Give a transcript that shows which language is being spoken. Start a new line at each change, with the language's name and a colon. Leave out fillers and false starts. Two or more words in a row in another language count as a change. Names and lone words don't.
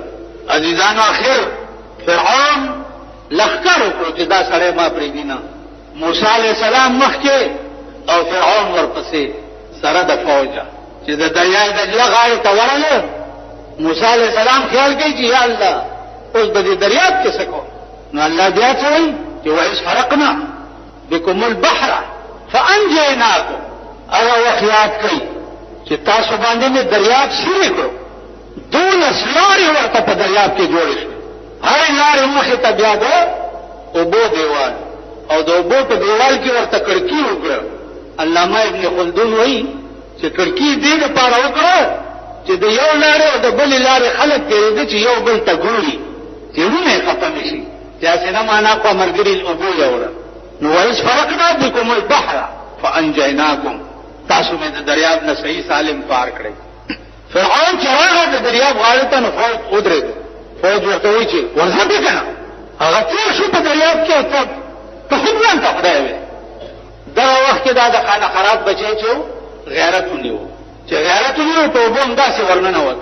Pashto: عزیزانو اخر فرعون لښکر وکړو چې دا سړی ما پرېږدي نه. موسی
Arabic: علیه السلام
Pashto: مخکې او فرعون ورپسې سره د فوجه چې د دریای دجله غاړې ته ورغلو. موسی
Arabic: علیه السلام
Pashto: خیال کوي چې یا الله اوس به دې دریاب کې څه کوم؟ نو الله بیا څه وایي چې
Arabic: وإذ فرقنا بكم البحر فأنجيناكم.
Pashto: هغه وخت یاد کوي چې تاسو باندې مې دریاب سوري کړو. 12 لارې ورته په دریاب کې جوړې شوې. هرې لارې مخې ته بیا د اوبو دیوال او د اوبو په دیوال کې ورته کړکۍ وکړه. علامه ابن خلدون وایي چې کړکۍ دې دپاره وکړه چې د یو لارې او د بلې لارې خلک تېرېده چې یو بل ته ګوري چې وینه یې ختم شي. چې هسې نه معنا کړه ملګري اوبو یوړه.
Arabic: نو وإذ فرقنا بكم البحر فأنجيناكم.
Pashto: تاسو مې د دریاب نه صحیح سالم پار کړی. فرعون چې راغی د دریاب غاړې ته نو فوج ودرېد. فوج ورته وایي چې ورځه دې که نه هغه تېر شو په دریاب کې ته خود ځان ته خدای وې. دغه وخت کې دا د خانه خراب بچی چې غیرت ونیو چې غیرت ونیو په اوبو همداسې ورننوت.